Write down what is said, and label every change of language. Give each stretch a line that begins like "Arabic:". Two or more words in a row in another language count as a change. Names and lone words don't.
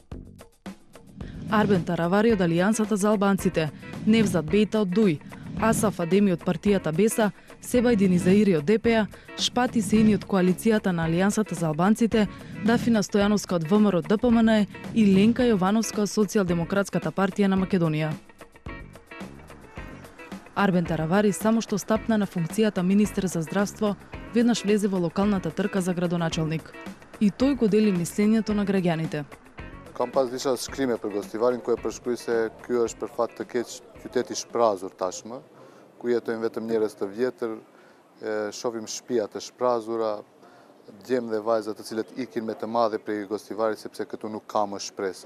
Macedonian: Арбен Таравари од Алијансата за албанците, Невзат Бејта од ДУИ, Асаф Адеми од партијата Беса, Себајдин Изаири од ДПА, Шпати Сеини од коалицијата на Алијансата за албанците, Дафина Стојановска од ВМРО ДПМН и Ленка Јовановска од Социјалдемократската партија на Македонија. Арбен Таравари само што стапна на функцијата министер за здравство, веднаш влезе во локалната трка за градоначалник. И тој го дели мислењето на граѓаните.
Albanian: Kam pas disa shkrime për Gostivarin ku e përshkruaj se ky është për fat të keq qytet i shprazur tashmë, ku jetojnë vetëm njerëz të vjetër, shohim shtëpia të shprazura, djemë dhe vajza të cilët ikin me të madhe prej Gostivarit sepse këtu nuk ka më shpresa.